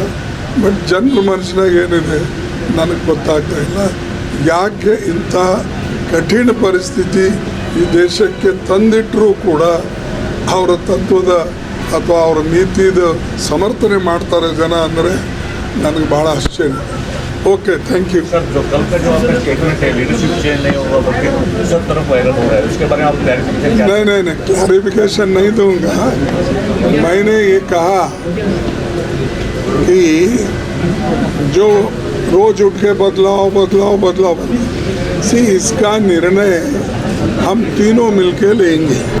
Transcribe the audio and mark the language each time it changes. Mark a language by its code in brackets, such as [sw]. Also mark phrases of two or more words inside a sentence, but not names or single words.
[kn] ಬಟ್ ಜನರ ಮನಸ್ಸಿನಾಗ ಏನಿದೆ ನನಗೆ ಗೊತ್ತಾಗ್ತಾ ಇಲ್ಲ. ಯಾಕೆ ಇಂಥ ಕಠಿಣ ಪರಿಸ್ಥಿತಿ ಈ ದೇಶಕ್ಕೆ ತಂದಿಟ್ಟರೂ ಕೂಡ ಅವರ ತತ್ವದ ಅಥವಾ ಅವರ ನೀತಿದ ಸಮರ್ಥನೆ ಮಾಡ್ತಾರೆ ಜನ ಅಂದರೆ ನನಗೆ ಭಾಳ ಆಶ್ಚರ್ಯ. [en] OK, thank you सर. [hi] जो कल का जो आपका स्टेटमेंट है [en] leadership change [hi] नहीं होगा बल्कि सब तरफ वायरल हो रहा है, उसके बारे में आप क्लैरिफिकेशन? नहीं क्लैरिफिकेशन नहीं दूंगा. मैंने ये कहा कि जो रोज उठ के बदलाव सी इसका निर्णय हम तीनों मिलके लेंगे.